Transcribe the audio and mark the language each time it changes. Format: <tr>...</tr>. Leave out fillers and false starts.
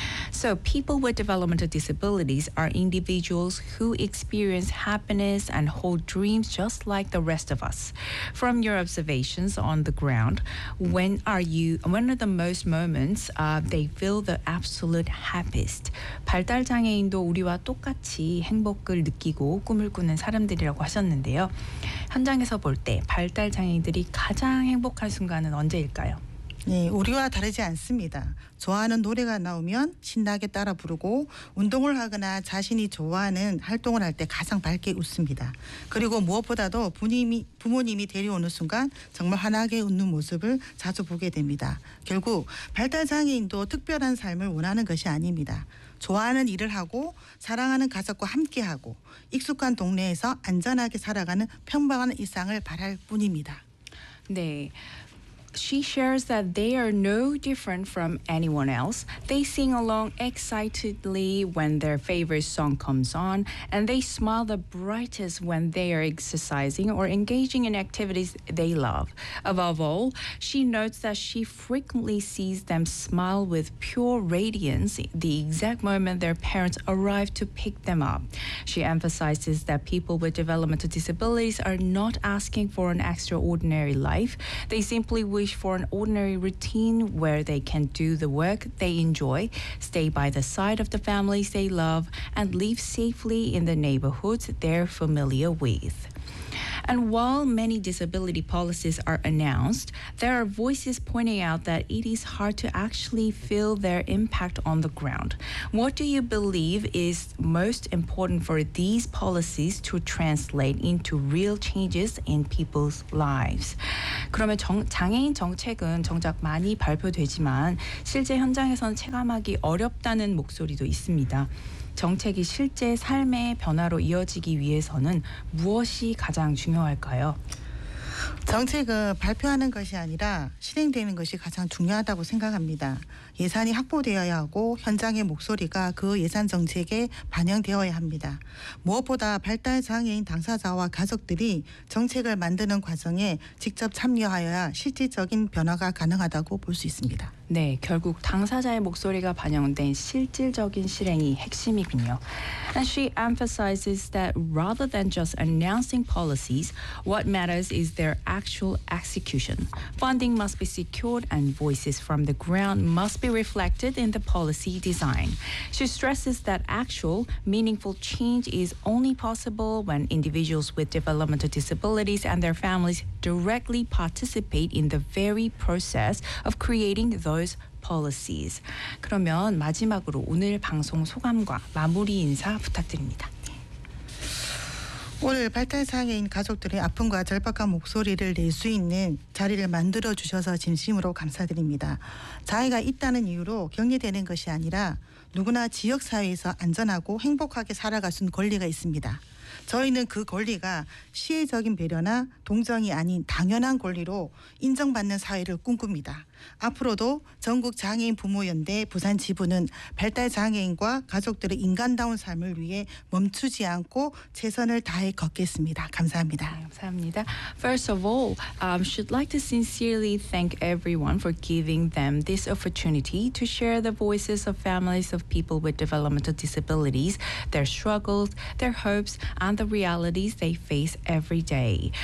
<en>So people with developmental disabilities are individuals who experience happiness and hold dreams just like the rest of us. From your observations on the ground, when are the most moments they feel the absolute happiest?</en> <ko>발달 장애인도 우리와 똑같이 행복을 느끼고 꿈을 꾸는 사람들이라고 하셨는데요. 현장에서 볼 때 발달 장애인들이 가장 행복한 순간은 언제일까요? 네, 우리와 다르지 않습니다. 좋아하는 노래가 나오면 신나게 따라 부르고 운동을 하거나 자신이 좋아하는 활동을 할 때 가장 밝게 웃습니다. 그리고 무엇보다도 부모님이 데려오는 순간 정말 환하게 웃는 모습을 자주 보게 됩니다. 결국 발달장애인도 특별한 삶을 원하는 것이 아닙니다. 좋아하는 일을 하고 사랑하는 가족과 함께하고 익숙한 동네에서 안전하게 살아가는 평범한 일상을 바랄 뿐입니다. 네.</ko> <en>She shares that they are no different from anyone else. They sing along excitedly when their favorite song comes on, and they smile the brightest when they are exercising or engaging in activities they love. Above all, she notes that she frequently sees them smile with pure radiance the exact moment their parents arrive to pick them up. She emphasizes that people with developmental disabilities are not asking for an extraordinary life. They simply wish for an ordinary routine where they can do the work they enjoy, stay by the side of the families they love, and live safely in the neighborhoods they're familiar with. And while many disability policies are announced, there are voices pointing out that it is hard to actually feel their impact on the ground. What do you believe is most important for these policies to translate into real changes in people's lives?</en> <ko>그러면 장애인 정책은 정작 많이 발표되지만 실제 현장에서는 체감하기 어렵다는 목소리도 있습니다. 정책이 실제 삶의 변화로 이어지기 위해서는 무엇이 가장 중요할까요? 정책은 발표하는 것이 아니라 실행되는 것이 가장 중요하다고 생각합니다. 예산이 확보되어야 하고 현장의 목소리가 그 예산 정책에 반영되어야 합니다. 무엇보다 발달장애인 당사자와 가족들이 정책을 만드는 과정에 직접 참여하여야 실질적인 변화가 가능하다고 볼 수 있습니다. 네, 결국 당사자의 목소리가 반영된 실질적인 실행이 핵심이군요.</ko> <en>And she emphasizes that rather than just announcing policies, what matters is their actual execution. Funding must be secured and voices from the ground must be reflected in the policy design. She stresses that actual, meaningful change is only possible when individuals with developmental disabilities and their families directly participate in the very process of creating those policies.</en> <ko>그러면 마지막으로 오늘 방송 소감과 마무리 인사 부탁드립니다. 오늘 발달장애인 가족들의 아픔과 절박한 목소리를 낼 수 있는 자리를 만들어주셔서 진심으로 감사드립니다. 장애가 있다는 이유로 격리되는 것이 아니라 누구나 지역사회에서 안전하고 행복하게 살아갈 수 있는 권리가 있습니다. 저희는 그 권리가 시혜적인 배려나 동정이 아닌 당연한 권리로 인정받는 사회를 꿈꿉니다. 앞으로도 전국장애인부모연대 부산지부는 발달장애인과 가족들의 인간다운 삶을 위해 멈추지 않고 최선을 다해 걷겠습니다. 감사합니다. 감사합니다.</ko> <en>First of all, should like to sincerely thank everyone for giving them this opportunity to share the voices of families of people with developmental disabilities, their struggles, their hopes, and the realities they face every day.</en>